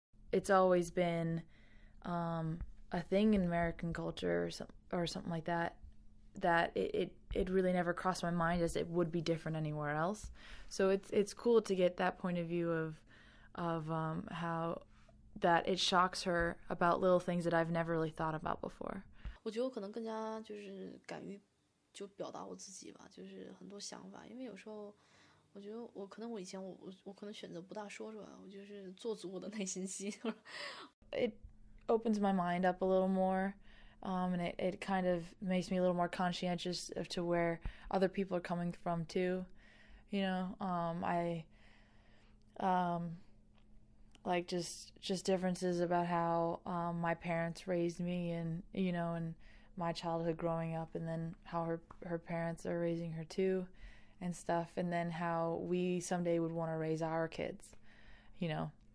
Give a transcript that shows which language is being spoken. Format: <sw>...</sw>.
<en>It's always been a thing in American culture or something like that, that it really never crossed my mind as it would be different anywhere else. So it's cool to get that point of view of how that it shocks her about little things that I've never really thought about before.</en> <zh>我觉得我可能更加就是敢于就表达我自己吧，就是很多想法，因为有时候我觉得我可能我以前我可能选择不大说出来，我就是做足我的内心戏。</zh> <en>It opens my mind up a little more, and it kind of makes me a little more conscientious of to where other people are coming from too. You know, I like just differences about how my parents raised me, and you know, and my childhood growing up, and then how her parents are raising her too, and stuff, and then how we someday would want to raise our kids, you know.</en>